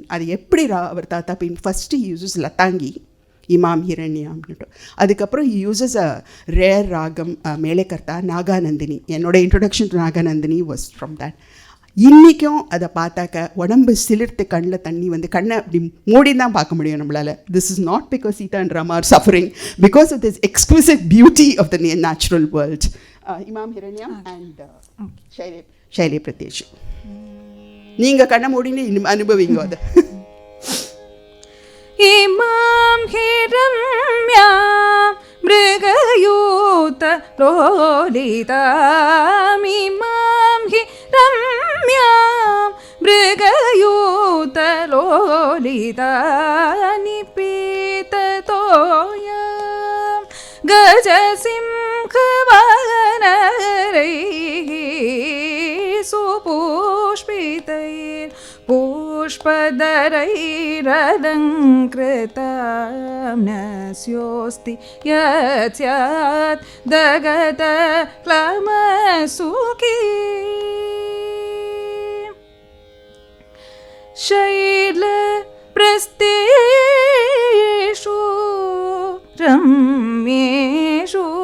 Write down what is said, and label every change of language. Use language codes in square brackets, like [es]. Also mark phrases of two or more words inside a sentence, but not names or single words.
[ta] அது எப்படி அவர் தாத்தா பெயிண்ட், [en] first uses [ta] லதாங்கி, இமாம் ஹிரண்யாம்னுட்டு, அதுக்கப்புறம் [en] uses a rare [ta] ராகம் மேலேக்கர்த்தா நாகாநந்தினி. என்னோட [en] introduction to Nagananadini was from that. [ta] இன்றைக்கும் அதை பார்த்தாக்க உடம்பு சிலிர்த்து கண்ணில் தண்ணி வந்து கண்ணை அப்படி மூடி தான் பார்க்க முடியும் நம்மளால். [en] This is not because Sita and Rama are suffering, because of this exclusive beauty of the natural world. [sa] इमां हिरण्यम् [ta] அண்ட் [sa] शैले प्रत्येष्, [ta] நீங்கள் கண்ணை மூடின்னு அனுபவிங்க அதை. [sa] इमां हिरण्या मृगयूथ लोलिताम्, इमां हिरण्या मृगयूथ लोलिता निपीततोयं गजसिंहवनरैः சுபுஷ்பிதைர் पुष्पदरैरलङ्कृतां नस्योऽस्ति यत् स्यात् दगतक्लमसुखी शैलप्रस्थेषु रम्येषु